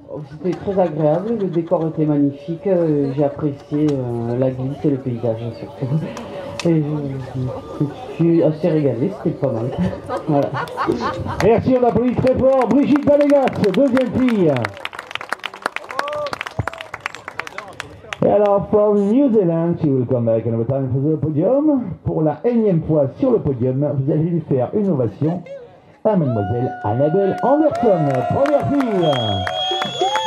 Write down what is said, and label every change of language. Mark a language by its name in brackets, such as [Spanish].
[French] C'était très agréable, le décor était magnifique, j'ai apprécié la glisse et le paysage surtout. Et je suis assez régalé, c'était pas mal. Voilà. Merci, on applaudit très fort Brigitte Balégas, deuxième fille. Et alors, [English] from New Zealand, she will come back another time for the podium. [French] Pour la énième fois sur le podium, vous allez lui faire une ovation à mademoiselle Annabelle Anderson, première fille.